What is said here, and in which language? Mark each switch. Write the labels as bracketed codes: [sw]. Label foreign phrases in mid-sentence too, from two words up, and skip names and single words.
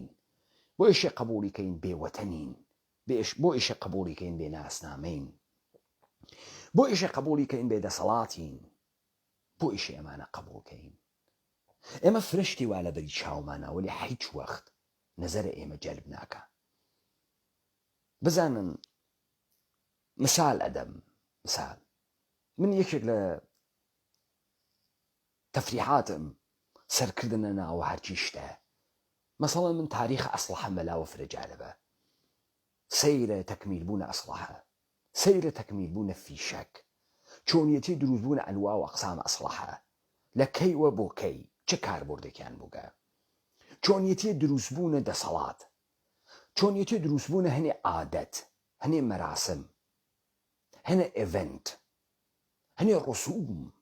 [sdh] بۆ ئێشێ قبوڵیکەین بێوەتەنین؟ بۆ ئێشێ قبوڵیکەین بێناسنامەین؟ بۆ ئێشێ قبوڵیکەین بێدەسەڵاتین؟ بۆ ئێشێ ئەمانە قبوڵکەین؟ ئێمە فرشتی وا لە بەری چاومانە، وەلی هیچ وەخت نەزەرە ئێمە جەلب ناکە. بزانن مثال ئەدەم. مثال من یەکێک لە تەفریحاتم سەرکردنە ناوە هەرچی شتە. مەسەڵەن من تاریخ ئەسلحە مەلاوە فرەجالبە. سەیرە تەکمیلبوونە ئەسلحە، سەیرە تەکمیلبوونە فیشەک، چۆنیەتی دروستبوونە ئەنوا و ئەقسام ئەسلحە، لە کەیوە بۆ کەی چه کاربردێکیان بووگە، چۆنیەتی دروستبوونە دەسەڵات، چۆنیەتی دروستبوونە هەنێ عادەت، هەنێ مەراسم، هەنێ ئێڤنت، هەنێ ڕسووم.